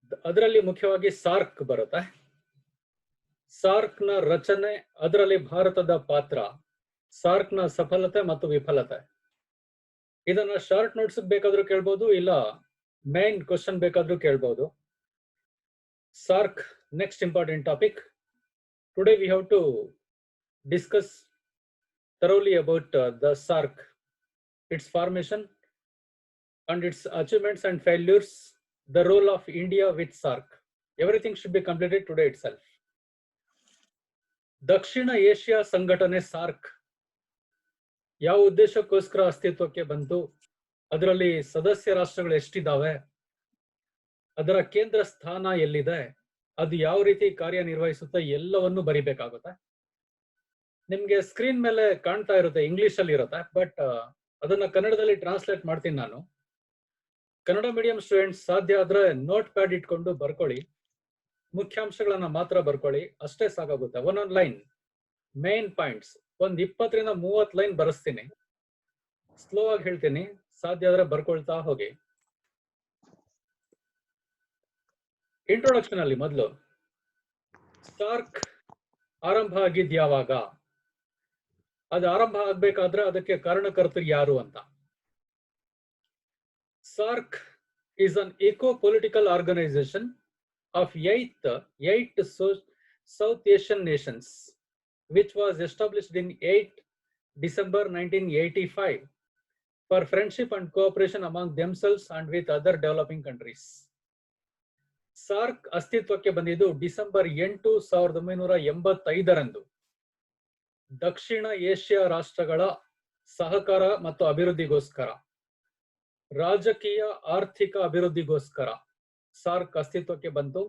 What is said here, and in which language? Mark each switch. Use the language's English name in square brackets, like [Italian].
[Kannada] ಅದರಲ್ಲಿ ಮುಖ್ಯವಾಗಿ ಸಾರ್ಕ್ ಬರುತ್ತೆ. ಸಾರ್ಕ್ ನ ರಚನೆ, ಅದರಲ್ಲಿ ಭಾರತದ ಪಾತ್ರ, ಸಾರ್ಕ್ ನ ಸಫಲತೆ ಮತ್ತು ವಿಫಲತೆ. ಇದನ್ನ ಶಾರ್ಟ್ ನೋಟ್ಸ್ ಬೇಕಾದ್ರೂ ಕೇಳ್ಬೋದು, ಇಲ್ಲ ಮೇನ್ ಕ್ವಶನ್ ಬೇಕಾದ್ರೂ ಕೇಳ್ಬೋದು. [English] SAARC, next important topic. Today we have to discuss thoroughly about the SAARC, its formation and its achievements and failures, the role of India with SAARC. Everything should be completed today itself. [Kannada] Dakshina Asia ಸಂಘಟನೆ SAARC ಯಾವ ಉದ್ದೇಶಕ್ಕೋಸ್ಕರ ಅಸ್ತಿತ್ವಕ್ಕೆ ಬಂತು, ಅದರಲ್ಲಿ ಸದಸ್ಯ ರಾಷ್ಟ್ರಗಳು ಎಷ್ಟಿದ್ದಾವೆ, ಅದರ ಕೇಂದ್ರ ಸ್ಥಾನ ಎಲ್ಲಿದೆ, ಅದು ಯಾವ ರೀತಿ ಕಾರ್ಯನಿರ್ವಹಿಸುತ್ತೆ, ಎಲ್ಲವನ್ನು ಬರಿಬೇಕಾಗುತ್ತೆ. ನಿಮ್ಗೆ ಸ್ಕ್ರೀನ್ ಮೇಲೆ ಕಾಣ್ತಾ ಇರುತ್ತೆ, ಇಂಗ್ಲಿಷ್ ಅಲ್ಲಿ ಇರುತ್ತೆ, ಬಟ್ ಅದನ್ನ ಕನ್ನಡದಲ್ಲಿ ಟ್ರಾನ್ಸ್ಲೇಟ್ ಮಾಡ್ತೀನಿ ನಾನು. ಕನ್ನಡ ಮೀಡಿಯಂ ಸ್ಟೂಡೆಂಟ್ಸ್ ಸಾಧ್ಯ ಆದ್ರೆ ನೋಟ್ ಪ್ಯಾಡ್ ಇಟ್ಕೊಂಡು ಬರ್ಕೊಳ್ಳಿ, ಮುಖ್ಯಾಂಶಗಳನ್ನ ಮಾತ್ರ ಬರ್ಕೊಳ್ಳಿ, ಅಷ್ಟೇ ಸಾಕಾಗುತ್ತೆ. ಒಂದೊಂದು ಲೈನ್ ಮೇನ್ ಪಾಯಿಂಟ್ಸ್, ಒಂದ್ 20 ರಿಂದ 30 ಲೈನ್ ಬರೆಸ್ತೀನಿ. ಸ್ಲೋ ಆಗಿ ಹೇಳ್ತೀನಿ, ಸಾಧ್ಯ ಆದ್ರೆ ಬರ್ಕೊಳ್ತಾ ಹೋಗಿ. ಇಂಟ್ರೊಡಕ್ಷನ್ ಅಲ್ಲಿ ಮೊದಲು ಸಾರ್ಕ್ ಆರಂಭ ಆಗಿದ್ ಯಾವಾಗ, ಅದು ಆರಂಭ ಆಗ್ಬೇಕಾದ್ರೆ ಅದಕ್ಕೆ ಕಾರಣಕರ್ತರು ಯಾರು ಅಂತ. [English] SAARC is an eco-political organization of eight South Asian nations, which was established in 8 December 1985 for friendship and cooperation among themselves and with other developing countries. [Kannada] SAARC ಅಸ್ತಿತ್ವಕ್ಕೆ ಬಂದಿದ್ದು ಡಿಸೆಂಬರ್ 8, 1985ರಂದು ದಕ್ಷಿಣ ಏಷ್ಯಾ ರಾಷ್ಟ್ರಗಳ ಸಹಕಾರ ಮತ್ತು ಅಭಿವೃದ್ಧಿಗೋಸ್ಕರ, ರಾಜಕೀಯ ಆರ್ಥಿಕ ಅಭಿವೃದ್ಧಿಗೋಸ್ಕರ ಸಾರ್ಕ್ ಅಸ್ತಿತ್ವಕ್ಕೆ ಬಂತು.